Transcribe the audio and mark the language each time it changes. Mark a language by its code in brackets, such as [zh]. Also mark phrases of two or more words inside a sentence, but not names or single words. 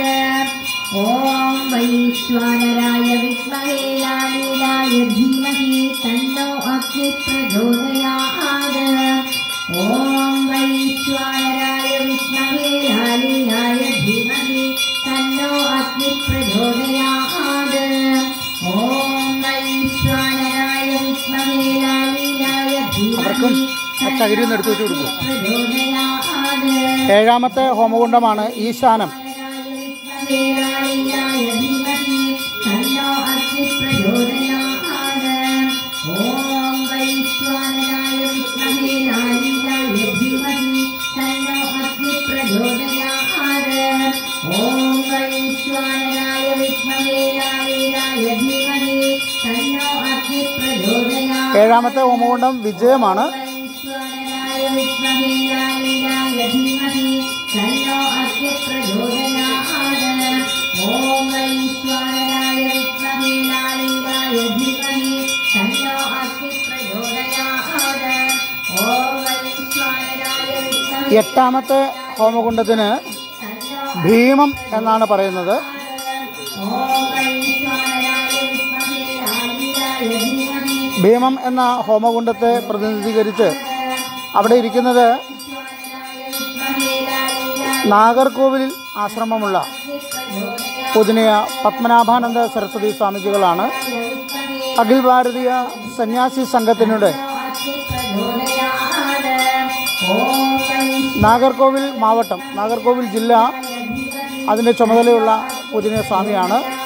[sa] ॐ वैश्वानराय विद्महे लीलाय धीमहि तन्नो अग्निः प्रचोदयात्. ॐ वैश्वानराय विद्महे लीलाय धीमहि तन्नो अग्निः प्रचोदयात्. ॐ वैश्वानराय विद्महे लीलाय [ml] അവർക്കും [sa] धीमहि [ml] ചകിരിയൊന്നും എടുത്തു വെച്ച് കൊടുക്കും. [sa] प्रचोदयात्. [ml] ഏഴാമത്തെ ഹോമകുണ്ഡമാണ് ഈശാനം. [sa] लीलाय धीमहि तन्नो अग्निः प्रचोदयात्. ॐ वैश्वानराय विद्महे लीलाय धीमहि तन्नो अग्निः प्रचोदयात्. ॐ वैश्वानराय विद्महे लीलाय धीमहि तन्नो अग्निः प्रचोदयात्. [ml] ഏഴാമത്തെ ഹോമകുണ്ഡം വിജയമാണ്. [sa] वैश्वानराय विद्महे लीलाय धीमहि तन्नो अग्निः प्रचोदयात्. ॐ वैश्वानराय विद्महे लीलाय धीमहि तन्नो अग्निः प्रचोदयात्. ॐ वैश्वानराय विद्महे [ml] എട്ടാമത്തെ ഹോമകുണ്ഡത്തിന് ഭീമം എന്നാണ് പറയുന്നത്. [sa] ॐ वैश्वानराय विद्महे लीलाय धीमहि [ml] ഭീമം എന്ന ഹോമകുണ്ഡത്തെ പ്രതിനിധീകരിച്ച് അവിടെ ഇരിക്കുന്നത് നാഗർകോവിലിൽ ആശ്രമമുള്ള പൂജനീയ പത്മനാഭാനന്ദ സരസ്വതി സ്വാമിജികളാണ്. അഖിൽ ഭാരതീയ സന്യാസി സംഘത്തിനുടെ നാഗർകോവിൽ മാവട്ടം, നാഗർകോവിൽ ജില്ല അതിൻ്റെ ചുമതലയുള്ള പൂജനീയ സ്വാമിയാണ്.